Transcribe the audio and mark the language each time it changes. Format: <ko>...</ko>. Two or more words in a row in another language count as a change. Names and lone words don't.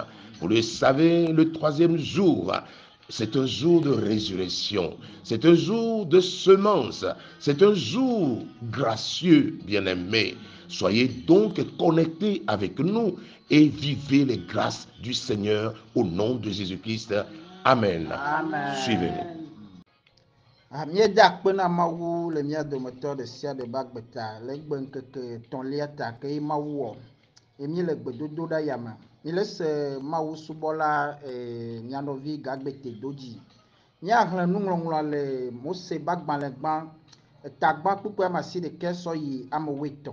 <fr>Vous le savez, le troisième jour, c'est un jour de résurrection, c'est un jour de semence, c'est un jour gracieux, bien-aimés. Soyez donc connectés avec nous et vivez les grâces du Seigneur au nom de Jésus-Christ. Amen. Suivez-nous.</fr> <ee>Míeda kpe na Mawu le mía dometɔ ɖe sia ɖe be agbeta le egbe ŋkeke etɔ̃lia ta ke Mawu wɔ. Mí le gbedodo ɖa ya me. Mí le se Mawu subɔla mía nɔvi Gagbete do dzi. Míahlẽ nuŋlɔŋlɔa le Mose be agbalẽgbã etagbã kpukpui ame asi ɖeke sɔ yi ame wuietɔ̃.</ee>